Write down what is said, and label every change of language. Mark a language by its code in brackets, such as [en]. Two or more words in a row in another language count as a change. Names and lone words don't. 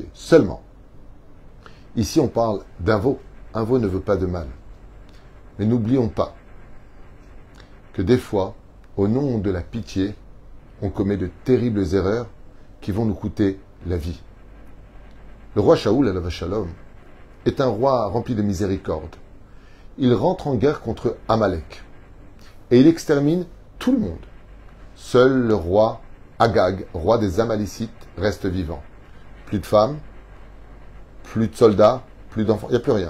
[fr] Seulement, ici on parle d'un veau. Un veau ne veut pas de mal. Mais n'oublions pas que des fois, au nom de la pitié, on commet de terribles erreurs qui vont nous coûter la vie. Le roi Shaoul, [he] עליו השלום, [fr] est un roi rempli de miséricorde. Il rentre en guerre contre Amalek et il extermine tout le monde. Seul le roi Agag, roi des Amalécites, reste vivant. Plus de femmes, plus de soldats, plus d'enfants, il n'y a plus rien.